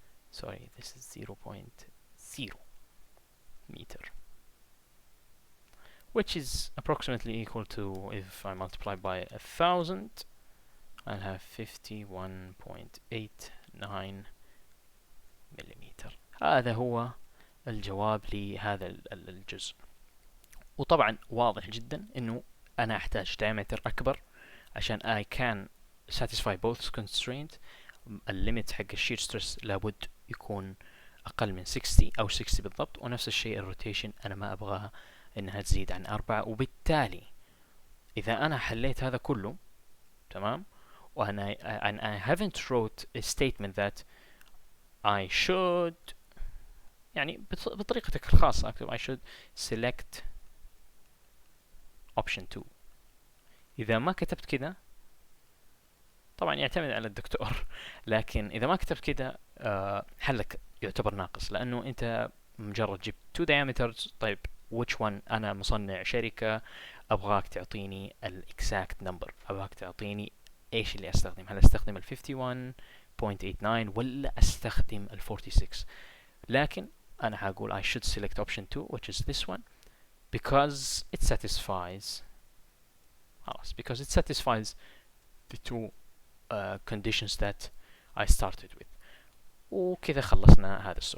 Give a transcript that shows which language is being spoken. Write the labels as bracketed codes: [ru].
[en] Sorry, this is 0.0 meter, which is approximately equal to, if I multiply by 1000, I'll have 51.89 millimetre. [ar] هذا هو الجواب لهذا الجزء. وطبعا واضح جدا انه انا احتاج diameter اكبر عشان [en] I can satisfy both constraint. [ar] الليمت حق الشير ستريس لابد يكون اقل من 60 او 60 بالضبط، ونفس الشيء الروتيشن انا ما ابغاها انها تزيد عن 4. وبالتالي اذا انا حليت هذا كله تمام [en] and I haven't wrote a statement that I should [ar] يعني بطريقتك الخاصة أكتب [en] I should select option 2. [ar] إذا ما كتبت كده طبعا يعتمد على الدكتور لكن إذا ما كتبت كده حلك يعتبر ناقص لأنه أنت مجرد جبت 2 diameters. طيب [en] which one؟ [ar] أنا مصنع شركة أبغاك تعطيني ال [en] exact number، [ar] أبغاك تعطيني إيش اللي أستخدم، هل أستخدم ال 51.89 ولا أستخدم ال 46؟ لكن أنا هقول [en] I should select option 2 which is this one because it satisfies because it satisfies the two conditions that I started with. [ar] وكذا خلصنا هذا السؤال.